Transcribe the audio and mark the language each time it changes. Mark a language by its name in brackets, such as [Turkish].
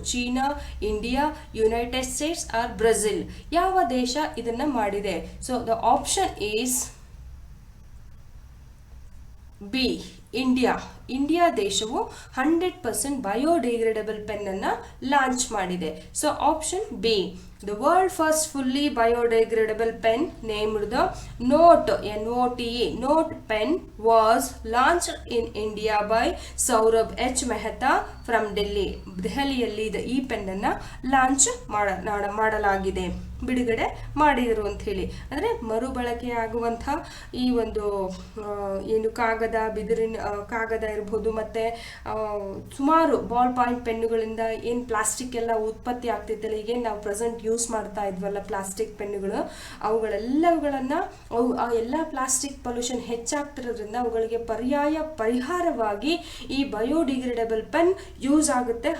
[English] China, India, United States or Brazil? [Kannada] ಯಾವ ದೇಶ ಇದನ್ನ ಮಾಡಿದೆ? [English] So the option is B, India. [Kannada] India ದೇಶವು 100% ಬಯೋಡಿಗ್ರೇಡಬಲ್ ಪೆನ್ ಅನ್ನ ಲಾಂಚ್ ಮಾಡಿದೆ. [English] So option B, the world first fully biodegradable pen named the Note Note pen was launched in India by Saurabh H. Mehta from Delhi. [Kannada] ದೆಹಲಿಯಲ್ಲಿ ಈ pen ಅನ್ನ launch ಮಾಡಲಾಗಿದೆ, ಬಿಡುಗಡೆ ಮಾಡಿದರು ಅಂತ ಹೇಳಿ. ಅಂದರೆ ಮರುಬಳಕೆ ಆಗುವಂಥ ಈ ಒಂದು ಏನು ಕಾಗದ ಇರ್ಬೋದು, ಮತ್ತೆ ಸುಮಾರು ಬಾಲ್ ಪಾಯಿಂಟ್ ಪೆನ್ನುಗಳಿಂದ ಏನು ಪ್ಲಾಸ್ಟಿಕ್ ಎಲ್ಲ ಉತ್ಪತ್ತಿ ಆಗ್ತಿತ್ತಲ್ಲ, ಈಗೇನು ನಾವು ಪ್ರೆಸೆಂಟ್ ಯೂಸ್ ಮಾಡ್ತಾ ಇದ್ವಲ್ಲ ಪ್ಲಾಸ್ಟಿಕ್ ಪೆನ್ನುಗಳು, ಅವುಗಳೆಲ್ಲವುಗಳನ್ನು ಆ ಎಲ್ಲ ಪ್ಲಾಸ್ಟಿಕ್ ಪೊಲ್ಯೂಷನ್ ಹೆಚ್ಚಾಗ್ತಿರೋದ್ರಿಂದ ಅವುಗಳಿಗೆ ಪರಿಹಾರವಾಗಿ ಈ ಬಯೋಡಿಗ್ರೇಡಬಲ್ ಪೆನ್ ಯೂಸ್ ಆಗುತ್ತೆ.